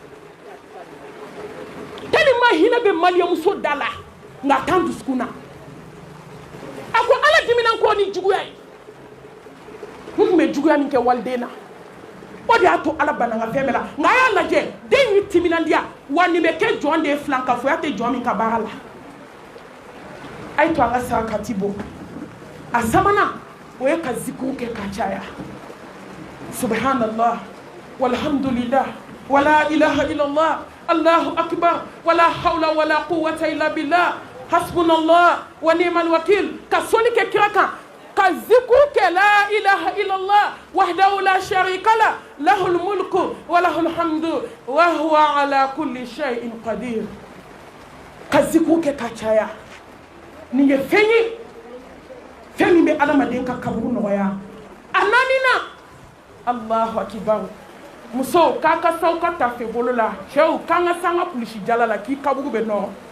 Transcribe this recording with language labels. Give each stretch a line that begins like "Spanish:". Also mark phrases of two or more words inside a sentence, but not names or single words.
Bambara: tellement hinɛ bɛ maliyɛnmuso da la nka a t'an dusukun na a ko ala dimina n kɔ ni juguya ye n tun bɛ juguya min kɛ waliden na o de y'a to ala banna n ka fɛn bɛɛ la nka a y'a lajɛ den y'i timinandiya wa nin bɛ kɛ jɔn de ye filankafoya tɛ jɔn min ka baara la a ye to an ka sarakati bɔ a sabanan o ye ka zikiriw kɛ ka caya
Arabic: سبحان الله والحمد لله ولا إله إلا الله الله أكبر ولا حول ولا قوة إلا بالله حسبنا الله ونعم الوكيل
Bambara: ka soli kɛ kira kan ka zikiriw kɛ
Arabic: لا إله إلا الله وحده لا شريك له له الملك وله الحمد وهو على كل شيء قدير
Bambara: ka zikiriw kɛ ka caya nin ye fɛn ye fɛn min bɛ adamaden ka kaburu nɔgɔya a naaninan
Arabic: الله أكبر
Bambara: muso k'a ka sa aw ka tafe bolo la cɛw k'an ka sa an ka kulisi jala la k'i kaburu bɛ nɔrɔ